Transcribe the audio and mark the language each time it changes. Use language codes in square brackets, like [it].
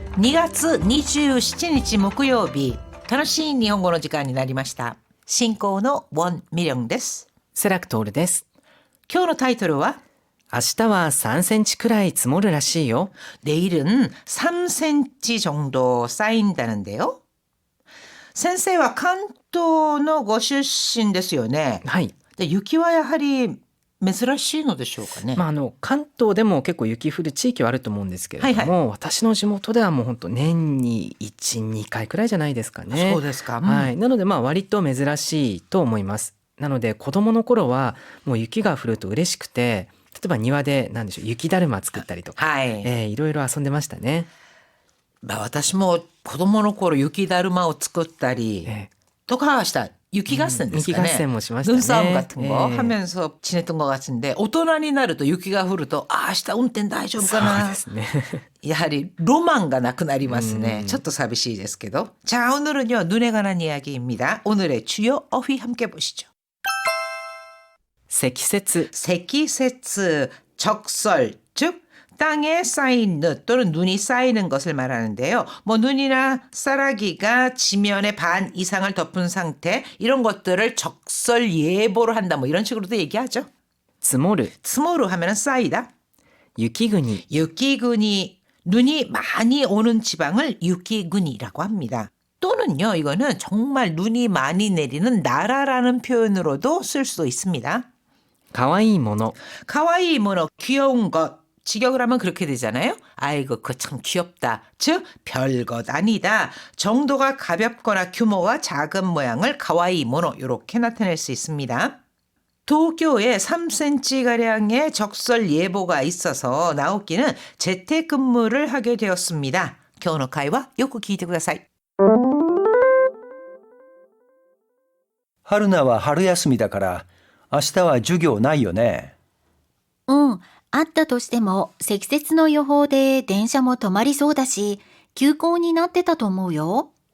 [ja] 2月27日木曜日、楽しい日本語の時間になりました。進行のウォン・ミリョンです。セラクトールです。今日のタイトルは明日は3センチくらい積もるらしいよ。 [ko] 내일은 3cm 정도 쌓인다는데요. [ja] 先生は関東のご出身ですよね。はい。で、雪はやはり珍しいのでしょうかね。関東でも結構雪降る地域はあると思うんですけれども、私の地元ではもう本当年に1、2回くらいじゃないですかね。そうですか。はい。なので割と珍しいと思います。なので子供の頃はもう雪が降ると嬉しくて、例えば庭で雪だるま作ったりとか、はい。いろいろ遊んでましたね。私も子供の頃雪だるまを作ったりとかした雪合戦ですかね。雪合戦もしましたね。 [ko] 눈싸움 같은 거 하면서 지냈던 것 같은데 [ja] 大人になると雪が降ると明日運転大丈夫かな。そうですね。やはりロマンがなくなりますね。ちょっと寂しいですけど。 [ko] 자, 오늘은요 눈에 관한 이야기입니다. 오늘의 주요 어휘 함께 보시죠. [ja] 積雪。 [ko] 積雪, 적설, 즉 땅에 쌓인 눈 또는 눈이 쌓이는 것을 말하는데요. 눈이나 쌀아기가 지면의 반 이상을 덮은 상태, 이런 것들을 적설 예보를 한다, 이런 식으로도 얘기하죠. [ja] 積もる。 [ko] 스모르 하면은 쌓이다. [ja] 雪国。 [ko] 雪国, 눈이 많이 오는 지방을雪国라고 합니다. 또는요, 이거는 정말 눈이 많이 내리는 나라라는 표현으로도 쓸 수도 있습니다. [ja] かわいいもの。 [ko] 가와이 모노, 귀여운 것. 직역을 하면 그렇게 되잖아요. 아이고, 그거 참 귀엽다. 즉, 별것 아니다. 정도가 가볍거나 규모가 작은 모양을 가와이 모노, 이렇게 나타낼 수 있습니다. 도쿄에 3cm가량의 적설 예보가 있어서 나오키는 재택근무를 하게 되었습니다. [ja] 今日の会話よく聞いてください。春菜は春休みだから明日は授業ないよね。うん、あったとしても積雪の予報で電車も止まりそうだし、休校になってたと思うよ。